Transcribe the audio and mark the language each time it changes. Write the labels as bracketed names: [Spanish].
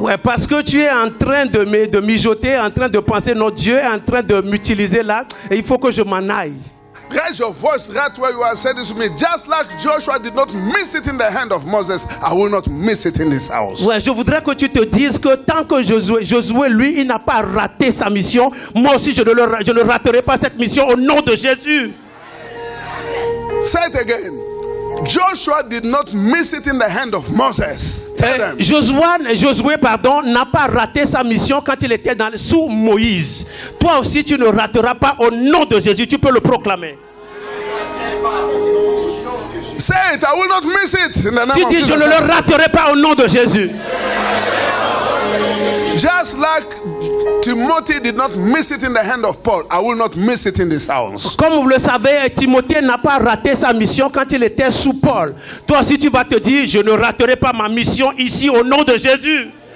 [French] Ouais, parce que tu es en train de mijoter, en train de penser, non, Dieu est en train de m'utiliser là, et il faut que je m'en aille. [English] Raise your voice right where you are saying this to me. Just like Joshua did not miss it in the hand of Moses, I will not miss it in this house. [French] Ouais, je voudrais que tu te dises que tant que Josué, lui, il n'a pas raté sa mission, moi aussi je ne raterai pas cette mission au nom de Jésus. [English] Say it again. Joshua did not miss it in the hand of Moses. Tell them. [French] Josué, n'a pas raté sa mission quand il était sous Moïse. Toi aussi, tu ne rateras pas au nom de Jésus. Tu peux le proclamer. [English] Say it, I will not miss it. In the name [French] Tu [English] of [French] dis, [English] Jesus. [French] je ne le raterai pas au nom de Jésus. [English] Just like Timothy did not miss it in the hand of Paul, I will not miss it in this house. [French] Comme vous le savez, Timothée n'a pas raté sa mission quand il était sous Paul. Toi aussi, tu vas te dire, je ne raterai pas ma mission ici au nom de Jésus.